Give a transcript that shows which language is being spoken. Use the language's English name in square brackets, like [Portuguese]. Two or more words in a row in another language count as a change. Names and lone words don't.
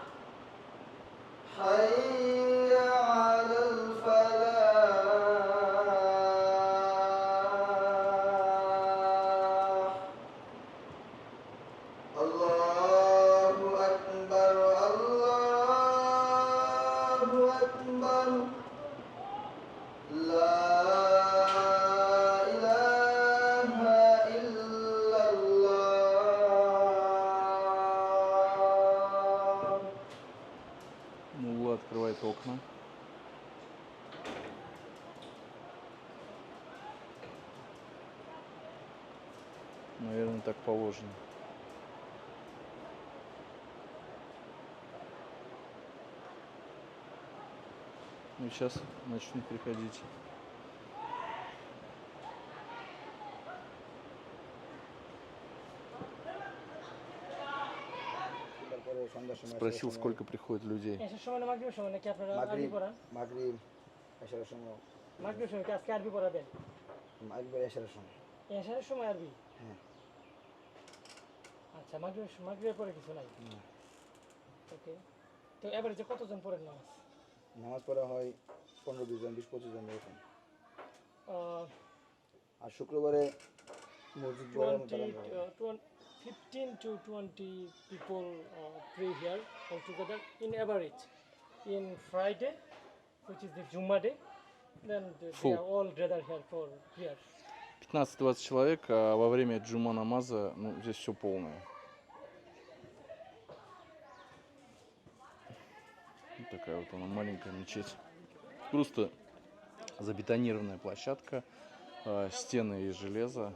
[Arabic] حي على الفلاح الله أكبر الله أكبر لا إله إلا الله [Russian] Мулла открывает окна. Наверное, так положено. Ну, сейчас начнут приходить. [Bangla] তারপরে সন্ধ্যার সময় [Russian] Спросил, сколько приходит людей. [Bangla] এসের সময় না মাগরিবের সময় নাকি আপনারা আরবি মাগরিব পড়ান মাগরিব এশারের সময় মাগরিবের সময় কি আজকে আরবি পড়াবেন মাগরিব এশারের সময় এশারের সময় আরবি হ্যাঁ আচ্ছা মাগরিবের পরে কিছু নাই ওকে তো এবারে যে কতজন পড়েন নামাজ নামাজ পড়া হয় 15-20 জন 20-25 জন এরকম uh, আর শুক্রবারে মসজিদ বড় মতো [English] 15 to 20 people pray here altogether in average. In Friday, which is the Juma day, then they Full. are all gathered here for prayer. [Russian] 15-20 человек, а во время джума намаза, ну, здесь все полное. Вот такая вот она маленькая мечеть. Просто забетонированная площадка, стены из железа.